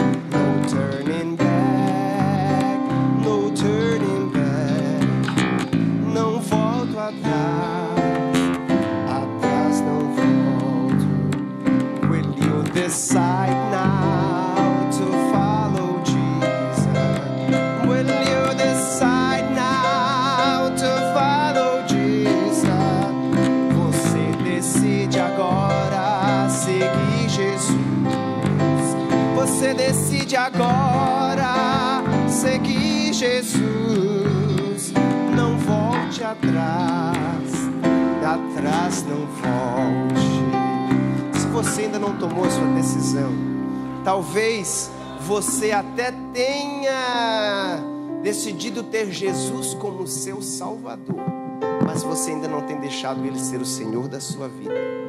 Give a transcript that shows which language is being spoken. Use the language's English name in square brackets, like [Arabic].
[English] No turning back, no turning back. [Portuguese] Não volto atrás, atrás não volto. [English] Will you decide now to follow Jesus? Will you decide now to follow Jesus? [Portuguese] Você decide agora seguir Jesus. Você decide agora seguir Jesus. Não volte atrás, atrás não volte. Se você ainda não tomou a sua decisão, talvez você até tenha decidido ter Jesus como seu Salvador, mas você ainda não tem deixado Ele ser o Senhor da sua vida.